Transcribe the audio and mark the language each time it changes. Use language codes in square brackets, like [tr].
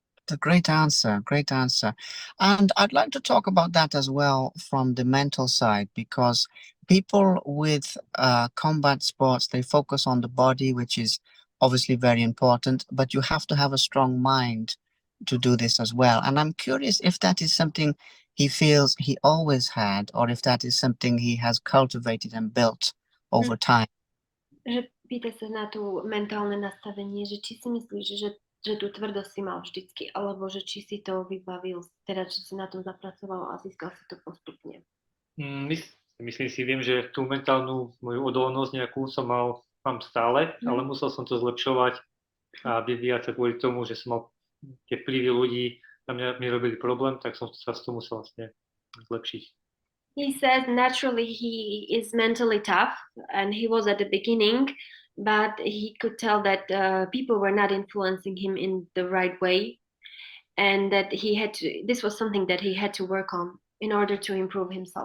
[en] A great answer, great answer. And I'd like to talk about that as well from the mental side, because people with combat sports, they focus on the body, which is obviously very important, but you have to have a strong mind to do this as well. And I'm curious if that is something he feels he always had, or if that is something he has cultivated and built over time. [sk] Že pýta sa na tú mentálne nastavenie, že či si myslíš, že tú tvrdosť si mal vždycky, alebo že či si to vybavil, teda či si na tom zapracoval a získal si to postupne. Myslím si, viem, že tú mentálnu moju odolnosť nejakú mám stále, ale musel som to zlepšovať a vyvíjať sa kvôli tomu, že som mal tie vplyvy ľudí, na mňa mi robili problém, tak som sa to musel vlastne zlepšiť. [en] He says naturally he is mentally tough, and he was at the beginning, but he could tell that people were not influencing him in the right way, and that this was something that he had to work on in order to improve himself.